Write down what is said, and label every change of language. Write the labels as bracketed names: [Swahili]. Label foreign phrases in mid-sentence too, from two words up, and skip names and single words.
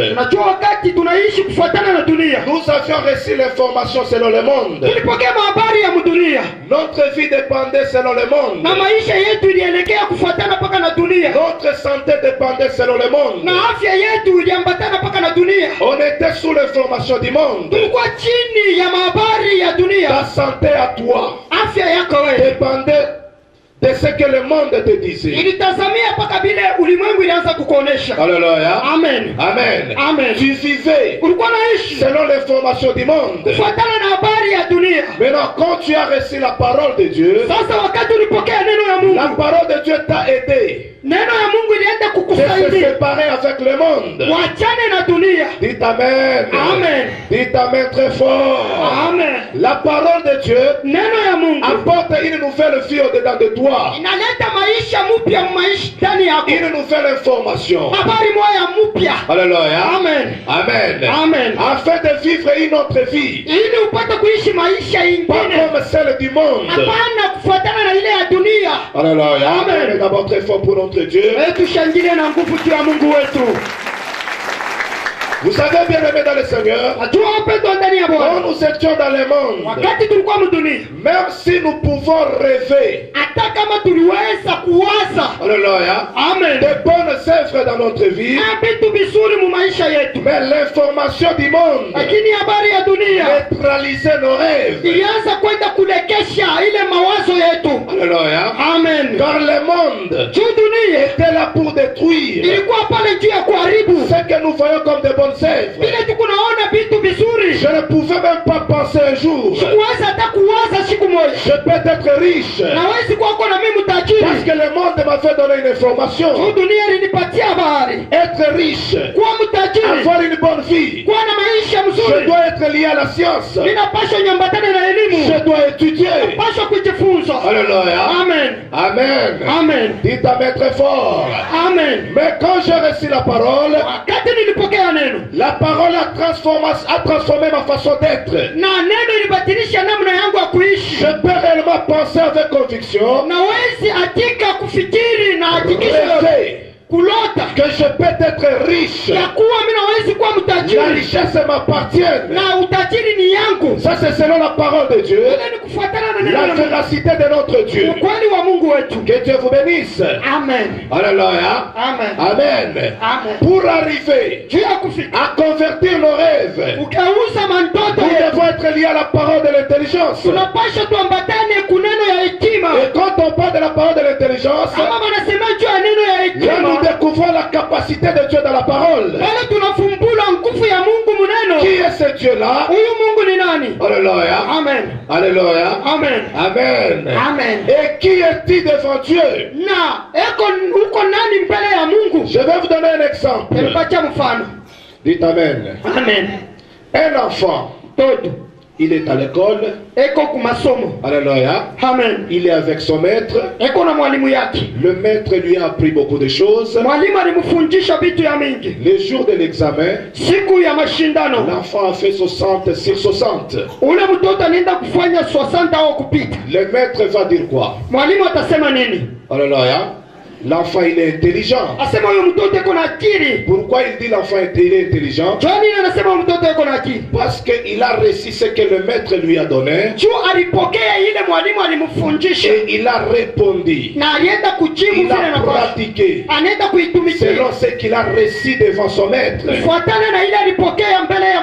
[Swahili] unajua wakati tunaishi kufuatana na dunia, [French] nous avions reçu l'information selon le monde. [Swahili] Tulipokea habari ya dunia. [French] Notre vie dépendait selon le monde. [Swahili] Na maisha yetu ilielekea kufuatana paka na dunia. [French] Notre santé dépendait selon le monde. [Swahili] Na afya yetu iliambatana paka na dunia. [French] On était sous l'information du monde. [Swahili] Tulikuwa chini ya habari ya dunia. [French] Ta santé à toi [Swahili] afya yako wewe [French] dépendait de ce que le monde te disait. [Swahili] Ilitazamia paka vile ulimwengu ilianza kukuonesha. Alléluia. Amen. Amen. Amen. [French] Tu vivais [Swahili] ulikuwa naishi [French] selon l'information du monde. [Swahili] Kufuatana na habari ya dunia. [French] Maintenant, quand tu as reçu la parole de Dieu, [Swahili] sasa wakati ulipokea neno ya Mungu, [French] la parole de Dieu t'a aidé. [Swahili] Neno ya Mungu ilienda kukusaidia. [French] De séparer avec le monde. [Swahili] wachane na dunia. [French] Dites Amen. Amen. Dites Amen très fort. Amen. La parole de Dieu [Swahili] Neno ya Mungu [French] apporte une nouvelle vie au-dedans de toi. [Swahili] inaleta maisha mpya maisha ndani yako. [French] Une nouvelle information. [Swahili] Habari moja mpya. Alléluia. Amen. Amen. Amen. [French] Afin de vivre une autre vie. [Swahili] Ili upate kuishi maisha [French] Pas [Swahili] ingine. [French] comme celle du monde. [Swahili] Hapana kufuatana na ile ya dunia. Alléluia. Amen. [French] Mais d'abord très fort pour notre Dieu. [Swahili] Tushangilie na nguvu juu ya Mungu wetu. [French] Vous savez bien aimé dans le Seigneur, [Swahili] Najua wapendwa ndani ya [French] quand [Swahili] Bwana, [French] nous étions dans le monde, [Swahili] wakati tulikuwa mdunia, [French] même si nous pouvons rêver, [Swahili] hata kama tuliweza kuwaza alléluia, amen, [French] de bonnes œuvres dans notre vie, [Swahili] vitu vizuri mu maisha yetu, [French] mais l'information du monde [Swahili] lakini habari ya dunia [French] neutralisait nos rêves. [Swahili] ilianza kwenda kulekesha ile mawazo yetu. Alléluia. Amen. [French] Car le monde [Swahili] Juu dunia [French] était là pour détruire [Swahili] ilikuwa pale juu ya kuharibu [French] ce que nous voyons comme de bonnes œuvres. [Swahili] vile tukunaona vitu vizuri. [French] Je ne pouvais même pas penser un jour, [Swahili] Sikuweza hata kuwaza siku moja [French] je peux être riche, [Swahili] nawezi kuwako na mimi [French] parce [Swahili] mtajiri. [French] que le monde m'avait donné une information. [Swahili] Juu dunia ilinipatia habari [French] Être riche, [Swahili] kuwa mtajiri, [French] avoir une bonne vie, [Swahili] kuwa na maisha [French] je [Swahili] mzuri. [French] dois être lié à la science, [Swahili] Ninapaswa nyambatane na elimu, [French] je dois étudier. [Swahili] napaswa kujifunza. Alléluia. Amen. Amen. Amen. [French] Dites Amen très fort. Amen. Mais quand j'ai reçu la parole, [Swahili] Wakati nilipokea neno [French] la parole a transformé ma façon d'être. [Swahili] na neno ilibadilisha namna yangu ya kuishi, [French] Je peux réellement penser avec conviction, [Swahili] nawezi hakika kufikiri na hakikisha [French] rêver [Swahili] kulota [French] que je peux être riche. [Swahili] ya kuwa mimi nawezi kuwa [French] La [Swahili] mtajiri [French] richesse m'appartient. [Swahili] na utajiri ni yangu. [French] Ça c'est selon la parole de Dieu, [Swahili] Ile ni kufuatana na neno [French] la [Swahili] la Mungu, [French] véracité de notre Dieu. [Swahili] ukweli wa Mungu wetu. [French] Que Dieu vous bénisse. Amen. Alléluia. Amen. Amen. Amen. Pour arriver [Swahili] Juu ya kufika [French] à convertir nos rêves, [Swahili] ukauza mandoto [French] nous [Swahili] yetu, [French] devons être liés à la parole de l'intelligence. [Swahili] tunapasha tuambatane kuneno ya hekima. [French] Et quand on parle de la parole de l'intelligence, [Swahili] Kama wanasema juu ya neno ya [French] là nous [Swahili] hekima, [French] découvrons la capacité de Dieu dans la parole. [Swahili] pale tunafumbula nguvu ya Mungu muneno. [French] Qui est ce Dieu-là? [Swahili] Huyu Mungu ni nani? Alléluia. Amen. Alléluia. Amen. Amen. Amen. [French] Et qui est-il devant Dieu? [Swahili] Na uko nani mbele ya Mungu? [French] Je vais vous donner un exemple. [Swahili] Nilipatia mfano. [French] Dites Amen. Amen. Un enfant, [Swahili] Toto [French] il est à l'école. [Swahili] eko kumasomo. Alléluia. Amen. [French] Il est avec son maître. [Swahili] Eko na mwalimu yake. [French] Le maître lui a appris beaucoup de choses. [Swahili] Mwalimu alimfundisha vitu ya mingi. [French] Le jour de l'examen, [Swahili] Siku ya mashindano, [French] l'enfant a fait 60 sur 60. [Swahili] ule mtoto anaenda kufanya 60 au kupita. [French] Le maître va dire quoi? [Swahili] Mwalimu atasema nini? Alléluia. [French] L'enfant il est intelligent. [Swahili] Asema huyo mtoto eko na akili. [French] Pourquoi il dit l'enfant il est intelligent? [Swahili] Johnny anasema huyo mtoto eko na akili. [French] Parce qu'il a reçu ce que le maître lui a donné [Swahili] Juu alipokea ile mwalimu alimfundisha [French] et il a répondu. [Swahili] na alienda kujibu [French] Il [Swahili] vile [French] a [Swahili] na kwa [French] pratiqué [Swahili] anaenda kuitumikia [French] selon ce qu'il a reçu devant son maître. [Swahili] fuatana na ile alipokea mbele ya